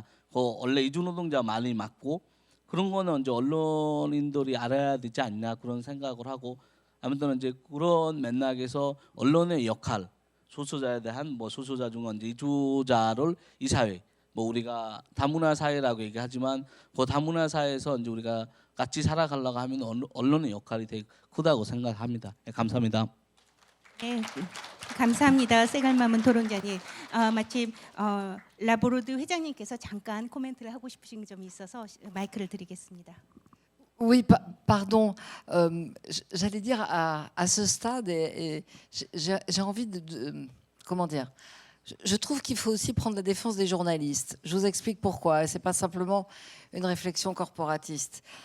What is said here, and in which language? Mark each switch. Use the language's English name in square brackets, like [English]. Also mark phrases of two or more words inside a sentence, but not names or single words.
[Korean] 원래 이주 노동자 많이 맞고 그런 거는 이제 언론인들이 알아야 되지 않냐 그런 생각을 하고 아무튼 이제 그런 맥락에서 언론의 역할 소수자에 대한 뭐 소수자 중에 이제 이주자를 이 사회 뭐 우리가 다문화 사회라고 얘기하지만 그 다문화 사회에서 이제 우리가 같이 살아가려고 하면 언론의 역할이 되게 크다고 생각합니다. 네, 감사합니다. 네, 감사합니다. 새갈마문 토론자님. 마침 라보로드 회장님께서 잠깐 코멘트를 하고 싶으신 점이 있어서 마이크를 드리겠습니다. [French] Oui, pardon. J'allais dire à ce stade, et j'ai envie comment dire. Je trouve qu'il faut aussi prendre la défense des journalistes. Je vous explique pourquoi. Et c'est pas simplement une réflexion corporatiste.